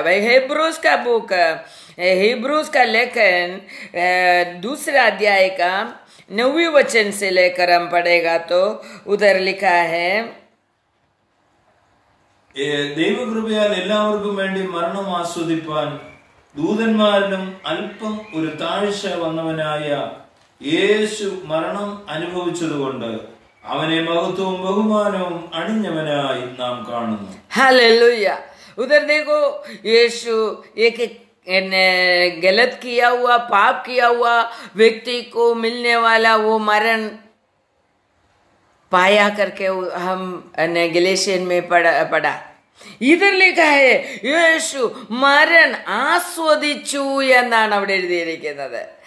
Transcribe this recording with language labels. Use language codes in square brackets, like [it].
[hi] वही हिब्रूज का book, Hebrews का लेखन दूसरा अध्याय का 9वें वचन से लेकर हम पढ़ेगा तो उधर लिखा है, [ml] ദൈവകൃപയാൽ എല്ലാവർക്കും വേണ്ടി മരണം ആസ്വദിപ്പാൻ ദൂതന്മാരിലും അല്പം ഒരു താഴ്ച വന്നവനായ യേശു മരണം അനുഭവിച്ചതുകൊണ്ട് അവനെ മഹത്വവും ബഹുമാനവും അണിഞ്ഞവനായി നാം കാണുന്നു। हालेलुया। [hi] उधर देखो, यीशु एक गलत किया हुआ, पाप किया हुआ व्यक्ति को मिलने वाला वो मरण पाया करके हम गलेशियन में पढ़ा। इधर लिखा है [ml] യേശു മരണം ആസ്വദിച്ചു എന്നാണ് അവിടെ എഴുതിയിരിക്കുന്നത്।